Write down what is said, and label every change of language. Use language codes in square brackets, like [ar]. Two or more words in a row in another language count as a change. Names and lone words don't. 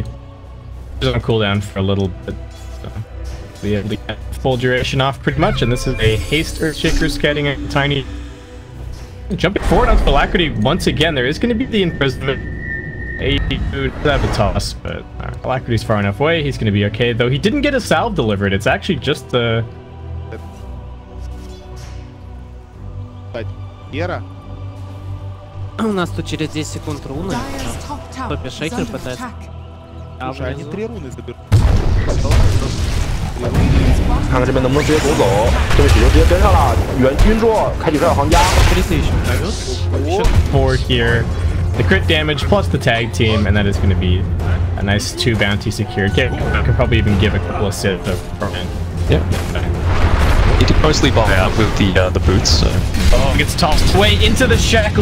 [en] He's on cooldown for a little bit. So be able to get full duration off pretty much, and this is a haste Earthshaker scatting a Tiny. Jumping forward onto Alacrity once again. There is going to be the imprisonment. Could have a toss, but Alacrity's far enough away. He's going to be okay, though he didn't get a salve delivered. It's actually just the... [ru] У нас тут через 10 секунд руны. Топи шейкер пытается. Слушай, они 3 руны заберут. [zh] 看看这边能不能直接夺走，这边血球直接跟上了，晕住，开启出来皇家。 [en] Forward here. the crit damage plus the tag team, and that is going to be a nice 2 bounty secured. I could probably even give a couple of sits of Brian. Yeah. He did mostly buy out with the boots, so... Oh, gets tossed away into the shackles.